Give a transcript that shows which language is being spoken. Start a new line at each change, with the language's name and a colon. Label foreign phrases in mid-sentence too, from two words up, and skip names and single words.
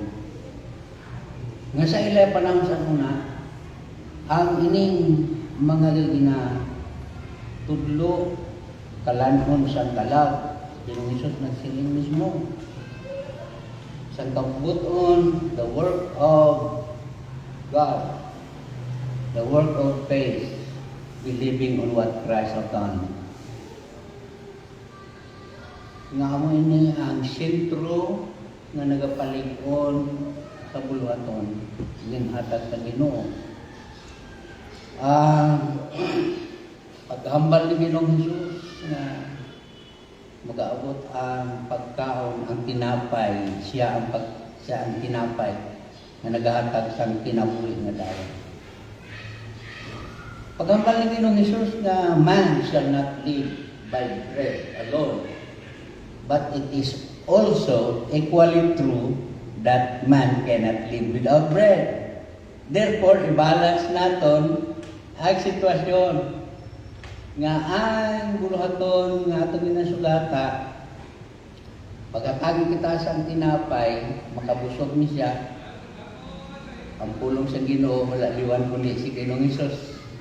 Hiligaynon: Nga sa ilay panahon sa una, ang ining mga tudlo kalanhon sa kalaw, yung Isus nagsiling mismo. Sa kabuton,
English: the work of God, the work of faith, believing on what Christ has done.
Hiligaynon: Nga mo ini ang sentro nga nagapalig-on sa buluhaton ning hatag sa Ginoo. Paghambal ni Ginoong Hesus nga mag-aabot ang pagkaon, ang tinapay, siya ang tinapay na nagahatag sa kinabuhi nga dayon. Paghambal ni Ginoong Hesus nga
English: man shall not live by bread alone, but it is also equally true that man cannot live without bread.
Hiligaynon: Therefore, i-balance naton ang sitwasyon nga ang buluhaton nga atong ginasugata, pagkatagi kita sa tinapay, makabusog ni siya, ang pulong sa Ginoo malaliwan kundi si Ginoong Hesus.